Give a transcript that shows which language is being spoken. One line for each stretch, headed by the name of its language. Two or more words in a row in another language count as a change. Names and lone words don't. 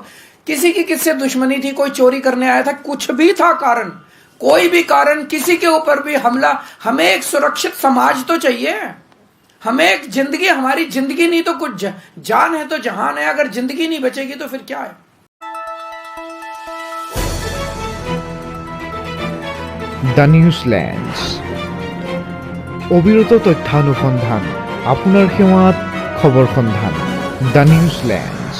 Hindi: किसी की किससे दुश्मनी थी? कोई चोरी करने आया था, कुछ भी था कारण, कोई भी कारण, किसी के ऊपर भी हमला। हमें एक सुरक्षित समाज तो चाहिए, हमें एक जिंदगी, हमारी जिंदगी नहीं तो कुछ जान है तो जहान है। अगर जिंदगी नहीं बचेगी तो फिर क्या है?
Assamese: দ্য নিউজল্যান্ডছ অবিরত তথ্যানুসন্ধান, আপোনাৰ সেৱাত খবৰ সন্ধান। দ্য নিউজল্যান্ড।